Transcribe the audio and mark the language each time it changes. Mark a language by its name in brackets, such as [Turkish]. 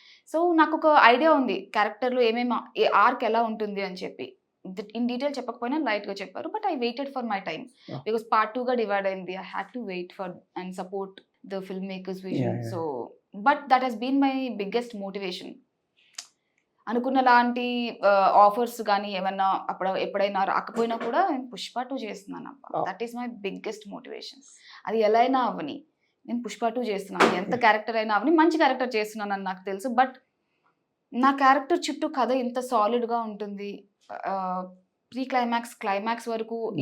[Telugu] So నాకు ఒక idea ఉంది క్యారెక్టర్లో ఏ ఆర్క్ ఎలా ఉంటుంది అని చెప్పి. [English] in detail [Telugu] చెప్పకపోయినా లైట్గా చెప్పారు, [English] But I waited for my time because part 2గా divide అయింది. I had to wait for and support the filmmaker's vision. Yeah, yeah. So but that has been my biggest motivation. [Telugu] అనుకున్న లాంటి offers కానీ ఏమన్నా ఎప్పుడైనా రాకపోయినా కూడా నేను పుష్ప 2 చేస్తున్నాను అబ్బా. Oh. [English] That is my biggest motivation. [Telugu] అది ఎలా అయినా అవని, నేను పుష్ప 2 చేస్తున్నాను. ఎంత క్యారెక్టర్ అయినా అవని, మంచి క్యారెక్టర్ చేస్తున్నానని నాకు తెలుసు. బట్ నా క్యారెక్టర్ చుట్టూ కథ ఇంత సాలిడ్గా ఉంటుంది, ప్రీ క్లైమాక్స్ వరకు ఈ